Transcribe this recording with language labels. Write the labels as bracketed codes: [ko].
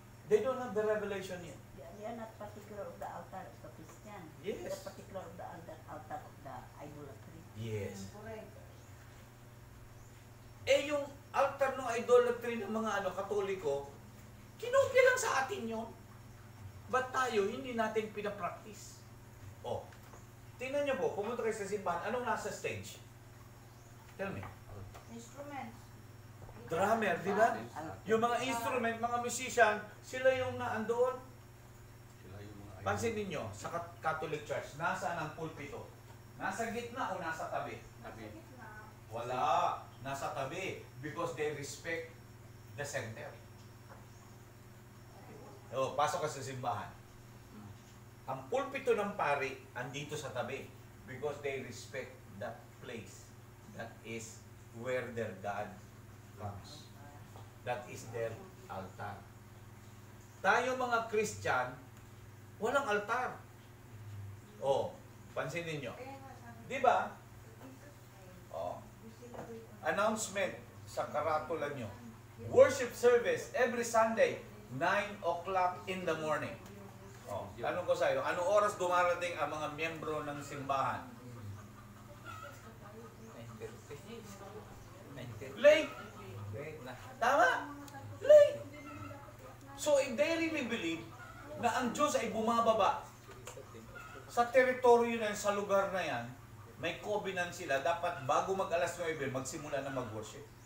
[en] They don't have the revelation yet. They are not particular of the altar of the Christian. Yes. They are particular of the altar of the idolatry. Yes. Correct. [tl] Eh yung altar ng idolatry ng mga Katoliko, kinopya lang sa atin yun. Ba't tayo hindi natin pinapractice? Oh, tingnan niyo po, pumunta kayo sa simbahan, anong nasa stage? [en] Tell me. Instruments. [tl] Drummer, di ba? Yung mga instrument, mga musician, sila yung naandoon. Sila yung mga Pansin ninyo, sa Catholic Church, nasaan ang pulpito? Nasa gitna o nasa tabi? Tabi. Wala. Nasa tabi. [en] Because they respect the center. [tl] O, pasok ka sa simbahan. Ang pulpito ng pari, andito sa tabi. [en] Because they respect that place. That is where their God comes. That is their altar. [tl] Tayo mga Christian, walang altar. O, pansinin nyo. Di ba? O, announcement sa karatula nyo. [en] Worship service every Sunday, 9 o'clock in the morning. [tl] O, tanong ko sa iyo, anong oras dumarating ang mga miyembro ng simbahan? Late. Tama? Late. So, if they really believe na ang Diyos ay bumababa sa teritoryo na yan, sa lugar na yan, may covenant sila, dapat bago mag-alas 9, magsimula na mag-worship.